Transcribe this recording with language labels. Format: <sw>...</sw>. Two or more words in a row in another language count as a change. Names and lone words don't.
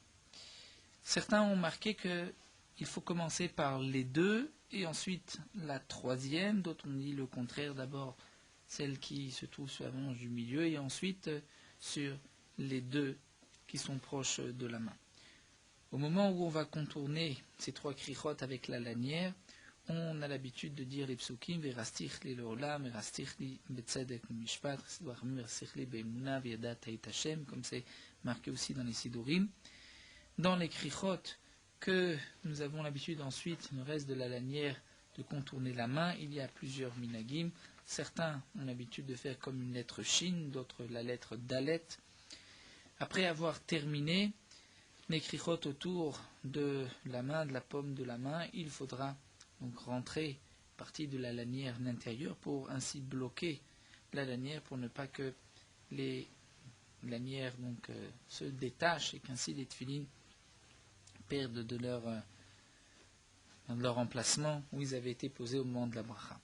<fr>Certains ont marqué qu'il faut commencer par les 2 et ensuite la troisième, d'autres ont dit le contraire, d'abord celle qui se trouve sur la phalange du milieu et ensuite sur les 2 qui sont proches de la main. Au moment où on va contourner ces 3 krichot avec la lanière, on a l'habitude de dire les psukim,</fr> <he>וארשתיך לי לעולם, וארשתיך לי בצדק משפט, וארשתיך לי באמונה וידעת את ה,</he> <fr>comme c'est marqué aussi dans les Sidurim. Dans les krichot que nous avons l'habitude ensuite, le reste de la lanière, de contourner la main, il y a plusieurs minagim. Certains ont l'habitude de faire comme une lettre shin, d'autres la lettre dalet. Après avoir terminé les krichot autour de la main, de la paume de la main, il faudra donc rentrer partie de la lanière intérieure pour ainsi bloquer la lanière pour ne pas que les lanières se détachent et qu'ainsi les tefilines perdent de leur emplacement où ils avaient été posés au moment de la bracha.</fr>